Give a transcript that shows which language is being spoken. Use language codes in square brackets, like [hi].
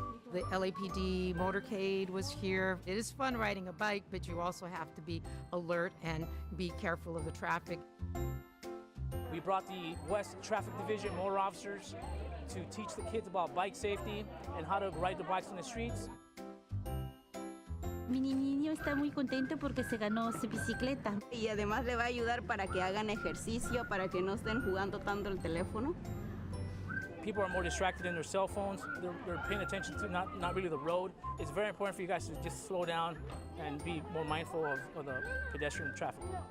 [en] The LAPD motorcade was here. It is fun riding a bike, but you also have to be alert and be careful of the traffic. We brought the West Traffic Division motor officers to teach the kids about bike safety and how to ride the bikes in the streets. [es] Mi niño está muy contento porque se ganó su bicicleta. Y además le va a ayudar para que hagan ejercicio, para que no estén jugando tanto el teléfono. [en] People are more distracted in their cell phones. They're paying attention to not really the road. It's very important for you guys to just slow down and be more mindful of the pedestrian traffic.